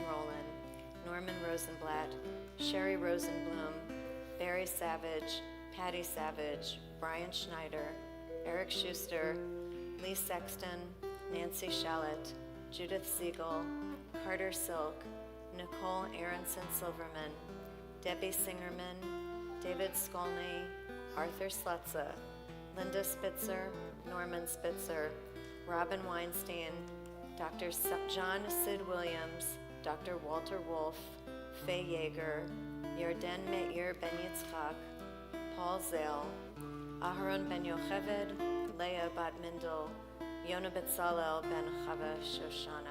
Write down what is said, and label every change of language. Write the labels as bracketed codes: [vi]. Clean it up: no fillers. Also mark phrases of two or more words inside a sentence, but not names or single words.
[en] Rowland, Norman Rosenblatt, Sherry Rosenblum, Barry Savage, Patty Savage, Brian Schneider, Eric Schuster, Lee Sexton, Nancy Shallett, Judith Siegel, Carter Silk, Nicole Aronson Silverman, Debbie Singerman, David Skolny, Arthur Slutza, Linda Spitzer, Norman Spitzer, Robin Weinstein, Dr. John Sid Williams, Dr. Walter Wolf, Faye Yeager, Yarden Meir ben Yitzchak, Paul Zale, Aharon ben Yocheved, Leah bat Mindel, Yonah Betzalel ben Chava Shoshana.